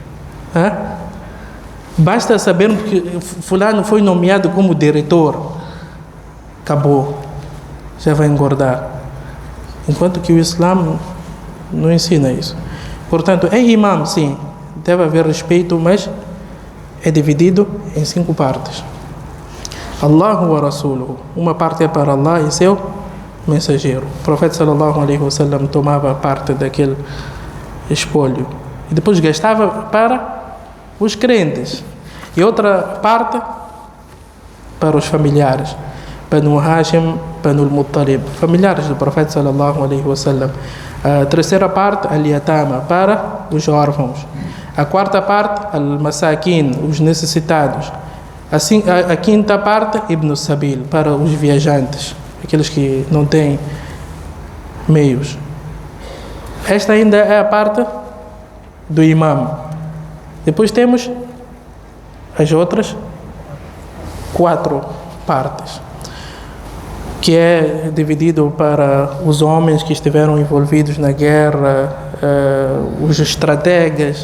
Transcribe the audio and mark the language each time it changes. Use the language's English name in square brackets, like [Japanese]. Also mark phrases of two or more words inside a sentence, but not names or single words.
[Portuguese] Basta saber que fulano foi nomeado como diretor. Acabou. Já vai engordar. Enquanto que o Islã não ensina isso. Portanto, é imam, sim. Deve haver respeito, mas é dividido em 5 partes. [Arabic] الله ورسوله. [Portuguese] Uma parte é para Allah e seu mensageiro. O Profeta [Arabic] صلى الله عليه وسلم [Portuguese] tomava parte daquele espólio e depois gastava para os crentes. E outra parte para os familiares. Banu Hashim, Banu al-Muttalib. Familiares do Profeta [Arabic] صلى الله عليه وسلم. [Portuguese] A terceira parte, al-Yatama, para os órfãos. A quarta parte, al-Masakin, os necessitados. Assim, a quinta parte, [Arabic] ابن سبيل, [Portuguese] para os viajantes, aqueles que não têm meios. Esta ainda é a parte do imam. Depois temos as outras 4 partes, que é dividido para os homens que estiveram envolvidos na guerra, os estrategas.